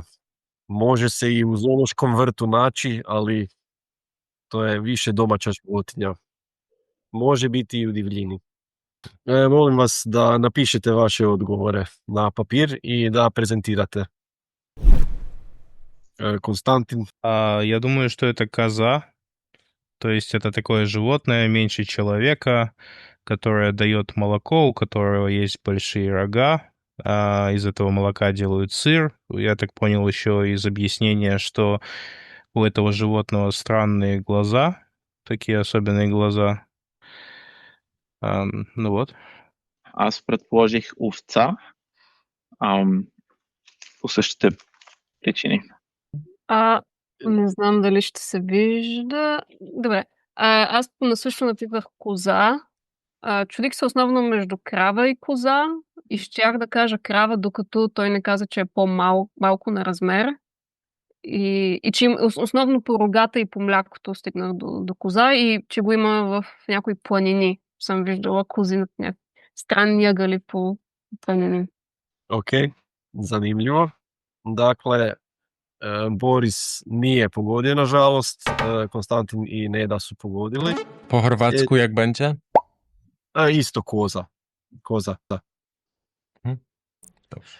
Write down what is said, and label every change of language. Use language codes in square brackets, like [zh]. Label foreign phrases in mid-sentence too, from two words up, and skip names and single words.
[hr] Može se i u zoološkom vrtu naći, ali to je više domaća životinja. Može biti i u divljini. Molim vas da napišete vaše odgovore na papir i da prezentirate. Konstantin. [ru] Я думаю, что это коза. То есть это такое животное меньше человека, которое дает молоко, у которого есть большие рога. Из этого молока делают сыр. Я так понял еще из объяснения, что у этого животного странные глаза, такие особенные глаза. Ну вот. [bg] Аз предположих овца по същите причини. Не знам дали ще се вижда. Добре. Аз насъщно напипах коза. Чудих се основно между крава и коза, И щях да кажа крава, докато той не каза, че е по-малко на размер и че основно по рогата и по млякото стигнах до коза и че го има в някои планини. Съм виждала кози над странни ъгъли по планини. [hr] Ok, zanimljivo. Dakle, Boris nije pogodio, nažalost. Konstantin i Neda su pogodili. [pl] Po chorwacku jak będzie? [hr] Isto koza. Koza, da. [pl] Dobrze.